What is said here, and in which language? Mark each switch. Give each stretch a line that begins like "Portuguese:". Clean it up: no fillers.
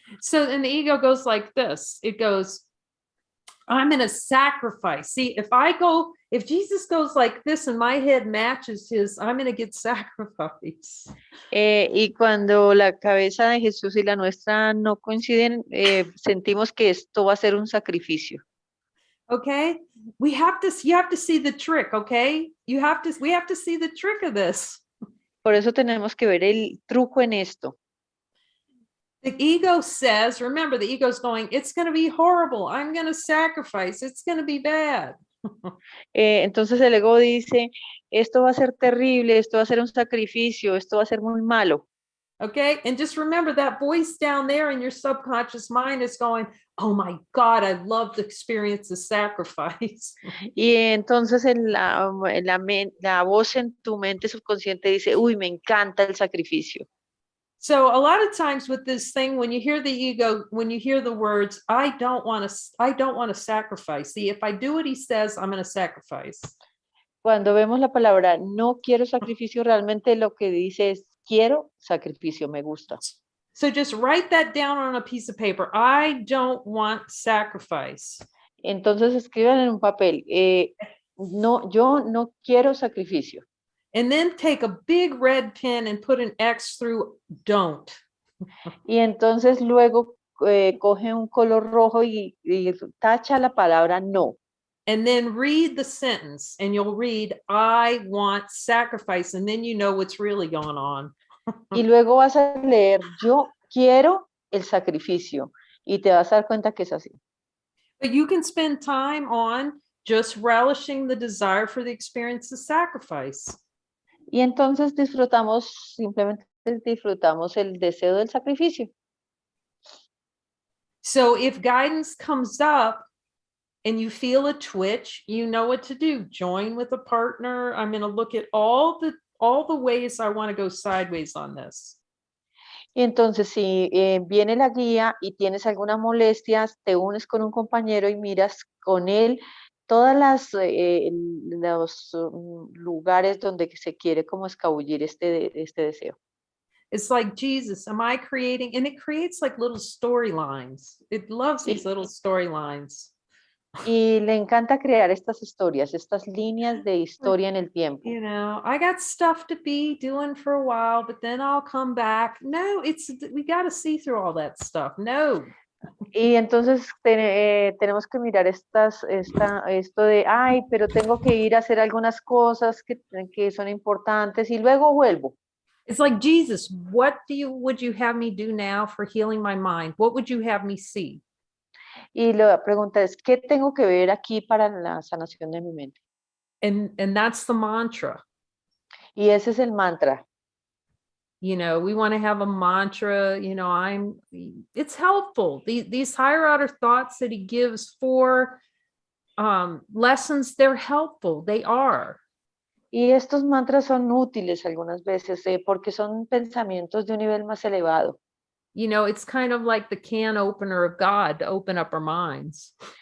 English: So and the ego goes like this. It goes, I'm in a sacrifice. See, if Jesus goes like this and my head matches his, I'm going to get sacrifice.
Spanish: Y cuando la cabeza de Jesús y la nuestra no coinciden, sentimos que esto va a ser un sacrificio.
English: Okay. You have to see the trick. Okay. We have to see the trick of this.
Spanish: Por eso tenemos que ver el truco en esto.
English: The ego says, remember, the ego's going, it's going to be horrible. I'm going to sacrifice. It's going to be bad.
Spanish: Entonces el ego dice, esto va a ser terrible, esto va a ser un sacrificio, esto va a ser muy malo.
English: Okay. And just remember that voice down there in your subconscious mind is going, oh my God, I love to experience the sacrifice.
Spanish: Y entonces la voz en tu mente subconsciente dice, uy, me encanta el sacrificio.
English: So a lot of times with this thing, when you hear the ego, when you hear the words, I don't want to sacrifice. See, if I do what he says, I'm going to sacrifice.
Spanish: Cuando vemos la palabra no quiero sacrificio, realmente lo que dice es quiero sacrificio, me gusta.
English: So just write that down on a piece of paper. I don't want sacrifice.
Spanish: Entonces escriban en un papel, no, yo no quiero sacrificio.
English: And then take a big red pen and put an X through don't.
Spanish: Y entonces luego coge un color rojo y tacha la palabra no.
English: And then read the sentence and you'll read, I want sacrifice. And then you know what's really going on.
Spanish: Y luego vas a leer, yo quiero el sacrificio. Y te vas a dar cuenta que es así.
English: But you can spend time on just relishing the desire for the experience of sacrifice.
Spanish: Y entonces simplemente disfrutamos el deseo del sacrificio.
English: So if guidance comes up and you feel a twitch, you know what to do. Join with a partner. I'm going to look at all the ways I want to go sideways on this.
Spanish: Y entonces si viene la guía y tienes alguna molestia, te unes con un compañero y miras con él todas los lugares donde se quiere como escabullir este deseo.
English: It's like, Jesus, am I creating? And it creates like little storylines. It loves these little storylines.
Spanish: Y le encanta crear estas historias, estas líneas de historia en el tiempo.
English: You know, I got stuff to be doing for a while, but then I'll come back. No, we got to see through all that stuff. No.
Spanish: Y entonces tenemos que mirar esto de, ay, pero tengo que ir a hacer algunas cosas que son importantes y luego vuelvo.
English: It's like, Jesus, what would you have me do now for healing my mind? What would you have me see?
Spanish: Y la pregunta es, ¿qué tengo que ver aquí para la sanación de mi mente?
English: And that's the mantra.
Spanish: Y ese es el mantra.
English: You know, we want to have a mantra, you know, it's helpful. These higher order thoughts that he gives for lessons, they're helpful. They are.
Spanish: Y estos mantras son útiles algunas veces porque son pensamientos de un nivel más elevado.
English: You know, it's kind of like the can opener of God to open up our minds.